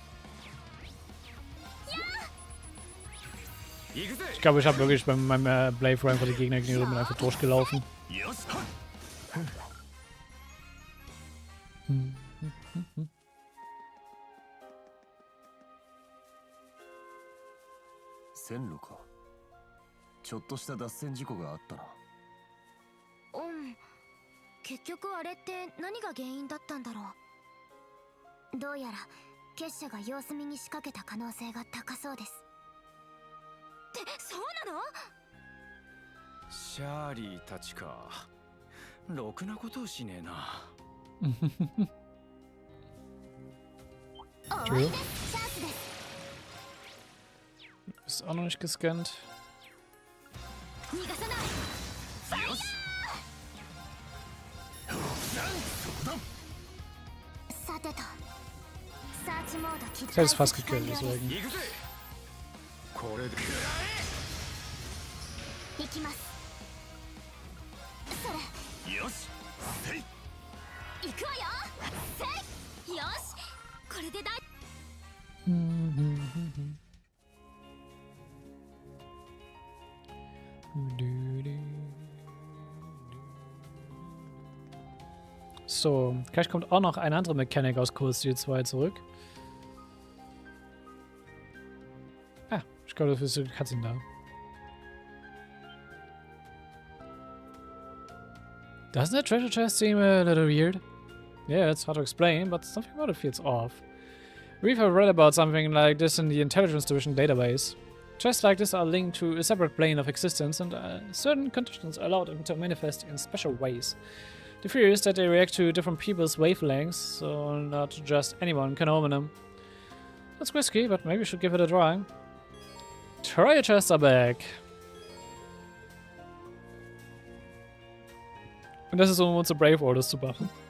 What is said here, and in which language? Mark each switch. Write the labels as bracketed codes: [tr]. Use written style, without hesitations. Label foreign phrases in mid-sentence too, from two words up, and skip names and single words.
[de] Ich glaube, ich habe wirklich bei meinem Playthrough einfach die Gegner gegenüber bin einfach durchgelaufen. [ja] Senlu か。ちょっとした脱線事故があったな。うん。結局あれって何が原因だったんだろう。どうやら結社が様子見に仕掛けた可能性が高そうです。ってそうなの？シャーリーたちか。ろくなことをしねえな。終わりです。チャンスです。 [de] Ist auch noch nicht gescannt. [ja] 逃がさない。ファイヤー！さてと。サーチモード起動。 [de] Ich hätte es fast gekillt, deswegen. [ja] これで行きます。それ。よし。せい。行くわよ。せい。よし。これでだい。 [de] So, gleich kommt auch noch eine andere Mechanik aus Cold Steel 2 zurück. Ah, ich glaube, dafür ist die Cutscene da. [en] Doesn't the treasure chest seem a little weird? Yeah, it's hard to explain, but something about it feels off. We've read about something like this in the Intelligence Division database. Chests like this are linked to a separate plane of existence, and certain conditions allow them to manifest in special ways. The theory is that they react to different people's wavelengths, so not just anyone can open them. That's risky, but maybe we should give it a try. Treasure chests are back. [de] Und das ist, um unsere Brave Orders zu machen.